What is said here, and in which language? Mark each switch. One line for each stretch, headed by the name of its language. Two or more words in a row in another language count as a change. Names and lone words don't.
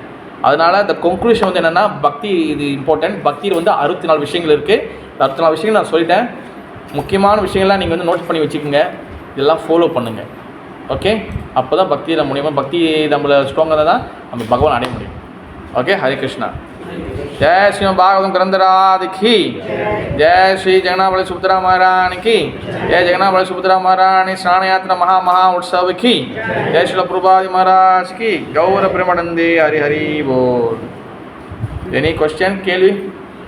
Tamil: அதனால் இந்த கன்க்ளூஷன் வந்து என்னென்னா, பக்தி இது இம்பார்ட்டன்ட். பக்தியில் வந்து 64 விஷயங்கள் இருக்குது. 64 விஷயங்கள் நான் சொல்லிட்டேன். முக்கியமான விஷயங்கள்லாம் நீங்கள் வந்து நோட் பண்ணி வச்சுக்கோங்க. இதெல்லாம் ஃபாலோ பண்ணுங்கள். ஓகே, அப்போ தான் பக்தியில் மூலியமாக பக்தி நம்மளை ஸ்ட்ராங்காக தான் நம்ம பகவான் அடைய முடியும். ஓகே, ஹரே கிருஷ்ணா.
Hindi: जय श्री भागवतम ग्रंथराज की जय श्री जगन्नाथ बलि सुभद्रा महारानी की जय जगन्नाथ बलि सुभद्रा महारानी स्नान यात्रा महा उत्सव की जय श्री प्रभुपाद महाराज की गौर प्रेमानंदे हरि हरि बोल.
English: any question केल्वी?